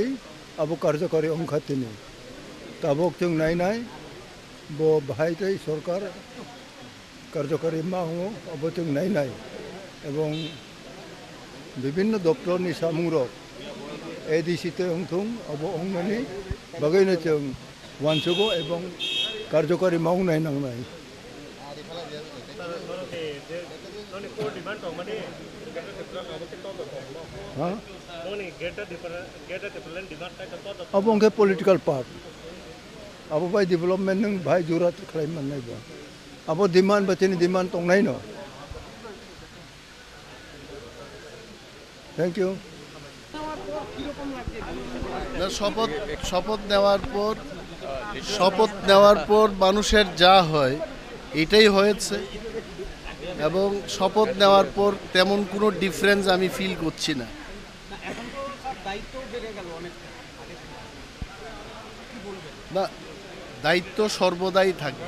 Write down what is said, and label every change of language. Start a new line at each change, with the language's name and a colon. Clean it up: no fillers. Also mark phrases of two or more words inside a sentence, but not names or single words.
Bodo: अब कार्यकारी अंखातिनि ताबक जों नायनाय बो बाहायतै सरकार कार्यकारी मावो अब जों नायनाय एवं विभिन्न दप्तरनि सामुंरक एडिसिते अंथुं अब अंगनि बागैनो जों वानसुगो एवं कार्यकारी मावनाय नांनाय अब उनके
English: political part
Bodo: अब भाई डेवलपमेंट नों भाई जरूरत खालाम मोननाय बा अब डिमांड बचेनि डिमांड दंनाय न
English: thank you
Bangla: শপথ নেওয়ার পর মানুষের যা হয় এটাই হয়েছে এবং শপথ নেওয়ার পর তেমন কোনো ডিফারেন্স আমি ফিল করছি না। না, দায়িত্ব সর্বদাই থাকবে।